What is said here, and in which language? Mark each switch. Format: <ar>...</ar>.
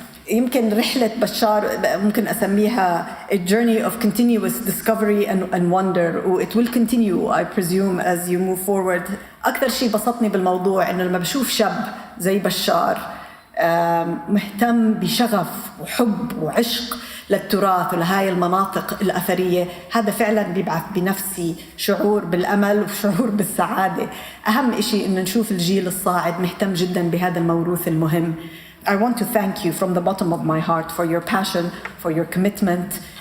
<ar>يمكن رحلة بشار ممكن أسميها</ar> <en>a journey of continuous discovery and wonder,</en> <ar>و</ar> <en>it will continue I presume as you move forward.</en> <ar>أكثر شيء بسطني بالموضوع إنه لما بشوف شاب زي بشار مهتم بشغف وحب وعشق للتراث ولهاي المناطق الأثرية، هذا فعلا بيبعث بنفسي شعور بالأمل وشعور بالسعادة. أهم إشي إنه نشوف الجيل الصاعد مهتم جدا بهذا الموروث المهم.</ar> <en>I want to thank you from the bottom of my heart for your passion, for your commitment.</en>